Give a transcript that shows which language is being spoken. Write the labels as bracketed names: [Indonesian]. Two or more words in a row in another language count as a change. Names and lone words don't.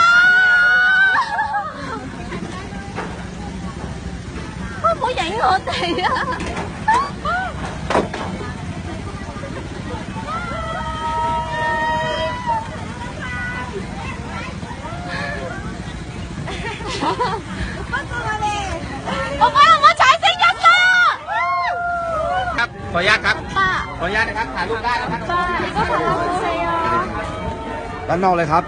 [Vietnamese] Không có vậy hả chị? [Korean] 오빠 뭐 잘생겼어! [Thai] ครับขออนุญาตครับ [Korean] 오빠 [Thai] ขออนุญาตนะครับถ่ายรูปได้นะครับ [Korean] 오빠 이거 받아보세요. [Thai] ด้านนอกเลยครับ